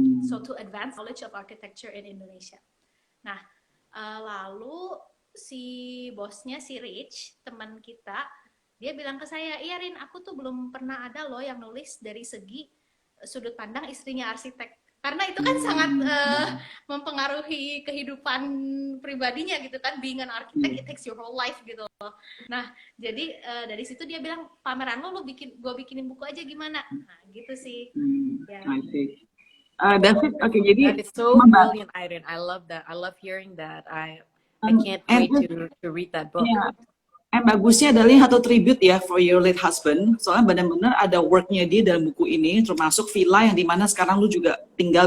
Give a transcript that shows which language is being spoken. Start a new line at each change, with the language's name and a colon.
English: So to advance knowledge of architecture in Indonesia.
Indonesian: Nah, lalu si bosnya, si Rich, teman kita, dia bilang ke saya, iya Rin, aku tuh belum pernah ada loh yang nulis dari segi sudut pandang istrinya arsitek. Karena itu kan sangat mempengaruhi kehidupan pribadinya gitu kan,
English: being an architect, it takes your whole life
Indonesian: gitu loh. Nah, jadi dari situ dia bilang, pameran lo gue bikinin buku aja gimana? Nah, gitu sih. Ya.
English: I see. That's it. Okay, jadi that is so brilliant, Irene. I love that. I love hearing that. I can't wait to read that book. Yeah.
Indonesian: Bagusnya adalah satu tribute ya for your late husband. Soalnya benar-benar ada worknya dia dalam buku ini, termasuk villa yang dimana sekarang lu juga tinggal.